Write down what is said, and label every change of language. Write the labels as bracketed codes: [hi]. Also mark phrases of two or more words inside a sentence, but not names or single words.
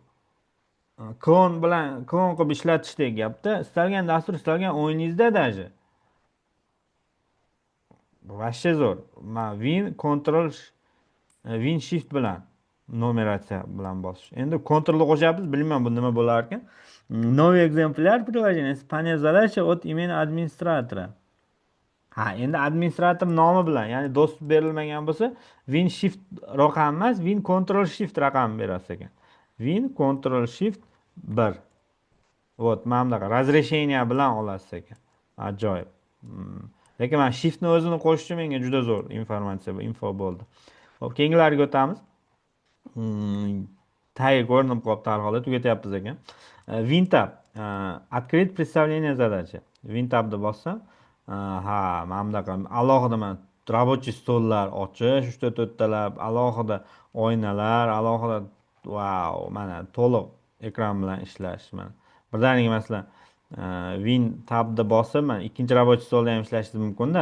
[uz] Klon bilan klon qilib ishlatishdek gapda. Istalgan dastur, istalgan o'yiningizda даже. Vashshe zo'r. Win Ctrl Win Shift bilan numeratsiya bilan bosish. Endi Ctrl qo'shyapmiz, bilmayman bu nima bo'lar ekan. [ru] Новый экземпляр приложения исполняет задачи от имени администратора. [uz] Ha, endi administrator nomi bilan, ya'ni do'st berilmagan bo'lsa, Win Shift raqam emas, Win Ctrl Shift raqam berasiz ekan. Win Ctrl Shift 1. Вот, mana bunaqa razрешение bilan olasiz ekan. Ajoyib. Lekin men Shiftni o'zini qo'shishim menga juda zo'r informatsiya, info bo'ldi. Xo'p, keyingilarga o'tamiz. Tagi ko'rinib qolibdi har holda, tugatyapmiz ekan. WinTab. [ru] Открыть представление задачи. [uz] WinTabni bossam, ha, mana bunaqa alohida mana рабочий stollar ochish, 3-4 talab, alohida oynalar, alohida mana to'liq ekran bilan ishlash mana. Birdaniga masalan, WinTabni bosib, mana ikkinchi рабочий stolda ham ishlashingiz mumkin-da.